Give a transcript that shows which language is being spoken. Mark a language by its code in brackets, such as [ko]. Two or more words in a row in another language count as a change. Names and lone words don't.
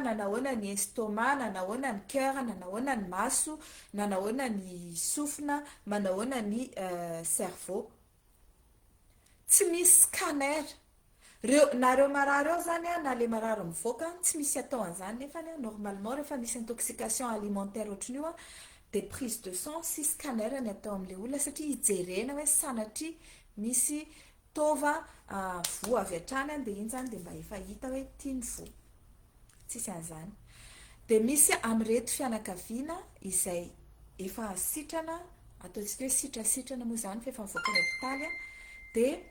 [mg] nanahoana ny estomac nanahoana ny cœur nanahoana ny maso nanahoana ny sofina manahoana ny cerveau tsy misy scanner nareo marary eo zany a na le marary mivoaka tsy misy atao an'izany nefa normalement rehefa misy [fr] intoxication alimentaire [mg] ohatran'io a de [fr] prise de sang [mg] sy scanner ny atao amin'le olona satria hijerena hoe sanatria misy tova vo avy hatrany de iny zany de mba efa hita hoe tiany vo tsisy an'izany de misy amreto fianakaviana izay efa sitrana ataontsika hoe sitrasitrana moa zany fa efa mivoaka ny hopitaly de